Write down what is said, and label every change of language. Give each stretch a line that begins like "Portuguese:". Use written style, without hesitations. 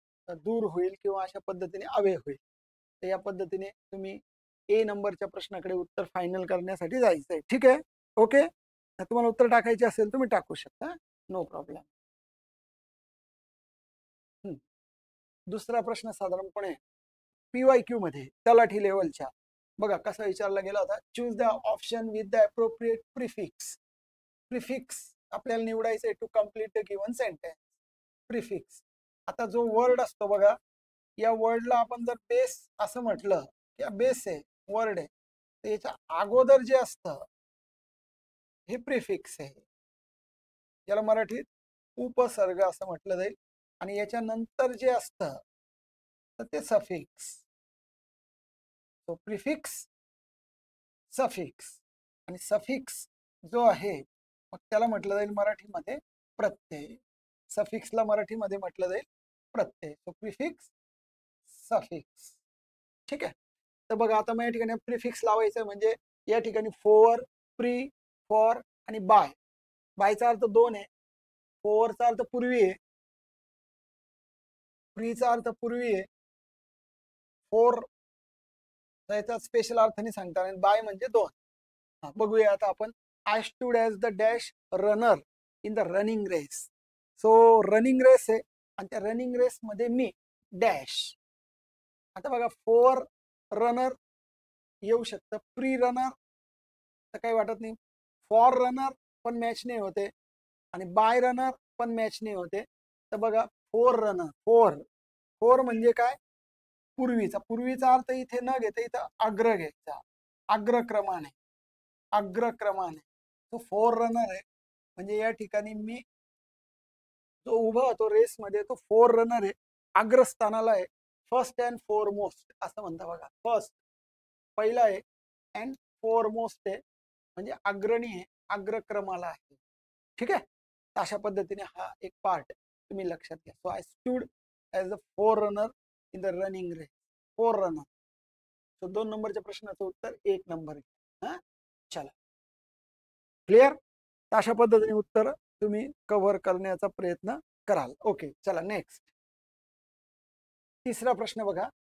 Marathi: दूर होईल किंवा अशा पद्धतीने अवे होईल. तर या पद्धतीने तुम्ही ए नंबरच्या प्रश्नाकडे उत्तर फायनल करण्यासाठी जायचंय. ठीक आहे, ओके. तुम्हाला उत्तर टाकायचे असेल तुम्ही टाकू शकता, नो प्रॉब्लेम. दुसरा प्रश्न साधारणपणे PYQ मध्ये तलाठी लेवलच्या बघा कसा विचारला गेला होता.
English: Choose the option with the appropriate prefix. Prefix
Marathi: आपल्याला निवडायचं आहे
English: To complete the given sentence.
Marathi: Prefix, आता जो वर्ड असतो बघा, या वर्डला आपण जर बेस असं म्हटलं, या बेस आहे, वर्ड आहे, तर याच्या अगोदर जे असतं हे प्रिफिक्स आहे. याला मराठीत उपसर्ग असं म्हटलं जाईल. आणि याच्या नंतर जे असतं तर ते सफिक्स. तो प्रिफिक्स, सफिक्स, आणि सफिक्स जो आहे मग त्याला म्हटलं जाईल मराठीमध्ये प्रत्यय. सफिक्सला मराठीमध्ये म्हटलं जाईल प्रत्यय. तो प्रिफिक्स, सफिक्स. ठीक आहे. तर बघा आता मग या ठिकाणी प्रिफिक्स लावायचं म्हणजे या ठिकाणी फोर, प्री, फॉर आणि बाय. बायचा अर्थ दोन आहे, फोरचा अर्थ पूर्वी आहे, प्रीचा अर्थ पूर्वी आहे, फोर याचा स्पेशल अर्थाने सांगता आणि बाय म्हणजे दोन. बघूया आता आपण.
English: I stood as the dash runner in the running race.
Marathi: So running race आहे आणि त्या रनिंग रेस मध्ये मी डॅश. आता बघा फोर रनर येऊ शकतं, प्री रनर तर काही वाटत नाही, फॉर रनर पण मॅच नाही होते आणि बाय रनर पण मॅच नाही होते. तर बघा फोर रनर, फोर, फोर म्हणजे काय, पूर्वीचा. पूर्वीचा अर्थ इथे न घेता इथं अग्र घ्यायचा, अग्रक्रमाने, अग्रक्रमाने. तो फोर रनर आहे म्हणजे या ठिकाणी मी जो उभा होतो रेसमध्ये तो फोर रनर आहे, अग्रस्थानाला आहे.
English: first and foremost
Marathi: असं म्हणता बघा. फर्स्ट पहिला आहे अँड फोरमोस्ट आहे म्हणजे अग्रणी आहे, अग्रक्रमाला आहे. ठीक आहे. अशा पद्धतीने हा एक पार्ट तुम्ही लक्षात घ्या.
English: So I stood as a forerunner in the running race. Forerunner.
Marathi: So 2 नंबरच्या प्रश्नाचं उत्तर 1 नंबर. हा, चला क्लिअर. अशा पद्धतीने उत्तर तुम्ही कव्हर करण्याचा प्रयत्न कराल. ओके, चला नेक्स्ट. तिसरा प्रश्न बघा.